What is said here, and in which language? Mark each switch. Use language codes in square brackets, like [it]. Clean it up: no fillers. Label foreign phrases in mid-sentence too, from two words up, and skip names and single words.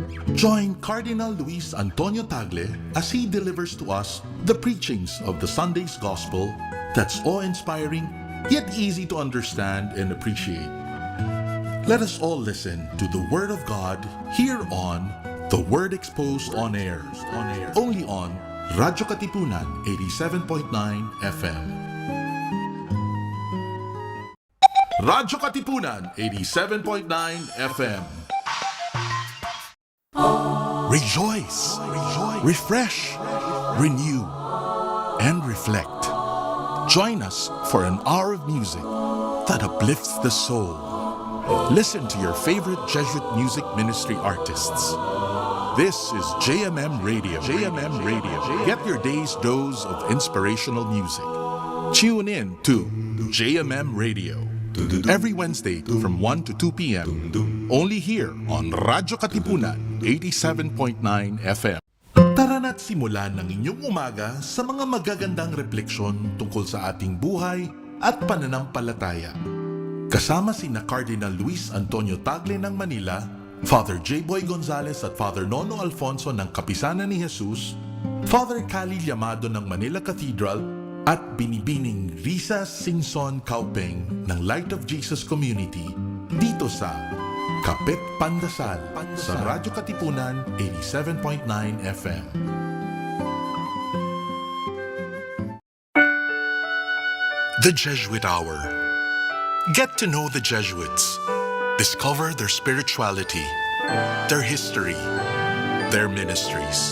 [en] Join Cardinal Luis Antonio Tagle as he delivers to us the preachings of the Sunday's Gospel that's awe-inspiring yet easy to understand and appreciate. Let us all listen to the Word of God here on The Word Exposed on Air, only on radyo-katipunan 87.9 FM. Radyo-Katipunan 87.9 FM. Rejoice, refresh, renew, and reflect. Join us for an hour of music that uplifts the soul. Listen to your favorite Jesuit music ministry artists. This is JMM Radio. Get your day's dose of inspirational music. Tune in to JMM Radio every Wednesday from 1 to 2 p.m. Only here on radyo-katipunan 87.9 FM. [tl] Tara na't simulan ng inyong umaga sa mga magagandang refleksyon tungkol sa ating buhay at pananampalataya. Kasama sina Cardinal Luis Antonio Tagle ng Manila, Father J. Boy Gonzales at Father Nono Alfonso ng Kapisanan ni Jesus, Father Cali Llamado ng Manila Cathedral, at Binibining Risa Singson Kaupeng ng Light of Jesus Community dito sa Kapit Pandasal sa Radyo Katipunan 87.9 FM. [en] The Jesuit Hour. Get to know the Jesuits. Discover their spirituality, their history, their ministries.